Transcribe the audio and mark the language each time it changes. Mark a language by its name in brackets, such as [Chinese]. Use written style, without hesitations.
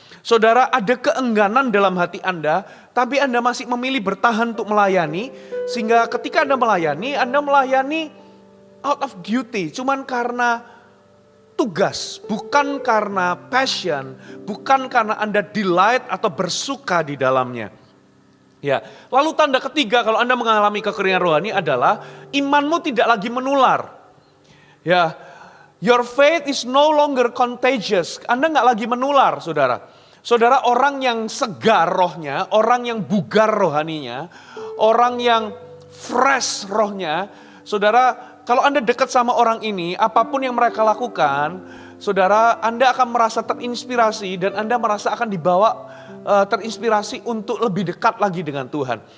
[Indonesian] Saudara, ada keengganan dalam hati Anda, tapi Anda masih memilih bertahan untuk melayani, sehingga ketika Anda melayani [English] out of duty, [Indonesian] cuman karena tugas, bukan karena passion, bukan karena Anda delight atau bersuka di dalamnya. Ya, lalu tanda ketiga kalau Anda mengalami kekeringan rohani adalah imanmu tidak lagi menular. [English] Ya, your faith is no longer contagious. [Indonesian] Anda nggak lagi menular, saudara. Saudara, orang yang segar rohnya, orang yang bugar rohaninya, orang yang fresh rohnya, saudara, kalau Anda dekat sama orang ini, apapun yang mereka lakukan, saudara, Anda akan merasa terinspirasi dan Anda merasa akan dibawa terinspirasi untuk lebih dekat lagi dengan Tuhan.